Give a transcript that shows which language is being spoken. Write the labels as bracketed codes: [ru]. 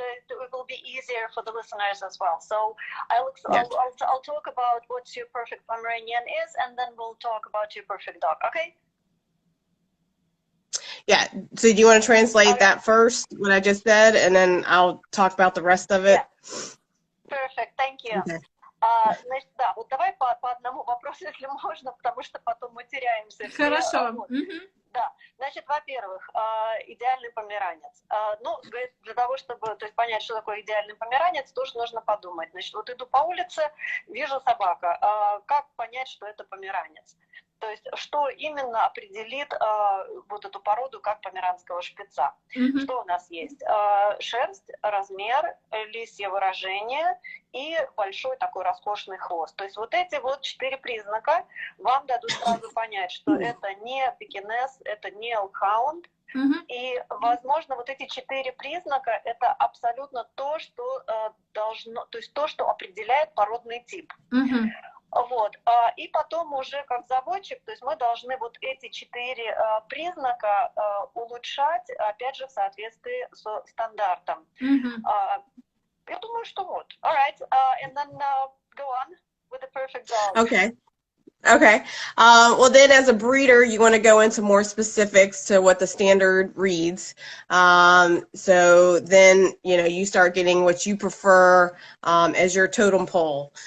[en] It will be easier for the listeners as well. So I'll talk about what your perfect Pomeranian is, and then we'll talk about your perfect dog. Okay? Yeah. So do you want to translate that first, what I just said, and then I'll talk about the rest of it? Yeah. Perfect. Thank you. Okay. [ru] Значит, да, вот давай по одному вопросу, если можно, потому что потом мы теряемся. Хорошо. Да, значит, во-первых, идеальный померанец. Ну, для того, чтобы, то есть, понять, что такое идеальный померанец, тоже нужно подумать. Значит, вот иду по улице, вижу собака. Как понять, что это померанец? То есть, что именно определит вот эту породу как померанского шпица? Что у нас есть? Шерсть, размер, лисье выражение и большой такой роскошный хвост. То есть вот эти вот 4 признака вам дадут сразу понять, что это не пекинес, это не элкхаунд. И, возможно, вот эти 4 признака — это абсолютно то, что должно, то есть то, что определяет породный тип. Вот. И потом уже как заводчик, то есть мы должны вот эти 4 признака улучшать, опять же, в соответствии с стандартом. Я думаю, что вот. [en] All right, and then go on with the perfect dog. Okay. Okay. Well, then as a breeder, you want to go into more specifics to what the standard reads. So then, you know, you start getting what you prefer as your totem pole.